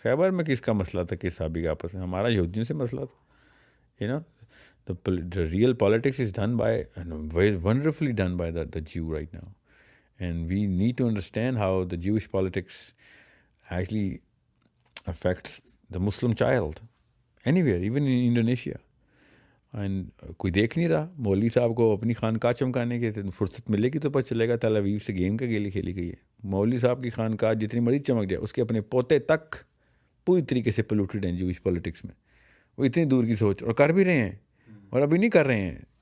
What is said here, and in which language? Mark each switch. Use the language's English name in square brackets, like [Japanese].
[Urdu] خیبر میں کس کا مسئلہ تھا، کس صحابی کا آپس میں؟ ہمارا یہودیوں سے مسئلہ تھا. [English] The real politics is done by, very wonderfully done by the Jew right now. And we need to understand how the Jewish politics actually affects the Muslim child anywhere, even in Indonesia. [Urdu] And کوئی دیکھ نہیں رہا. مولوی صاحب کو اپنی خانقاہ چمکانے کے فرصت ملے گی تو پتہ چلے گا تل اویو سے گیم کا کھیلی گئی ہے. مولوی صاحب کی خانقاہ جتنی مرضی چمک جائے، اس کے اپنے پوتے تک پوری طریقے سے پولوٹیڈ ہیں جوش پولیٹکس میں. وہ اتنی دور کی سوچ، اور کر بھی رہے ہیں، اور ابھی نہیں کر رہے ہیں.